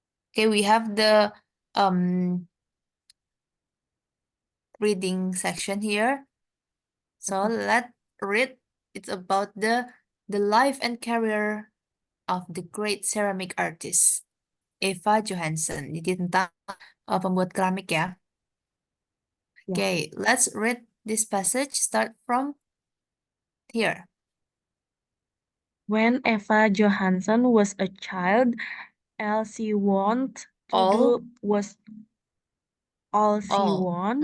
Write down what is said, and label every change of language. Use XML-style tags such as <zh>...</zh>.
<en>Okay, we have the reading section here. So let's read. It's about the life and career of the great ceramic artist Eva Johansson.</en> <id>Jadi tentang pembuat keramik ya. Ya.</id> <en>Okay, let's read this passage. Start from here. When Eva Johansson was a child, all she wanted to All. do was all she All. want</en>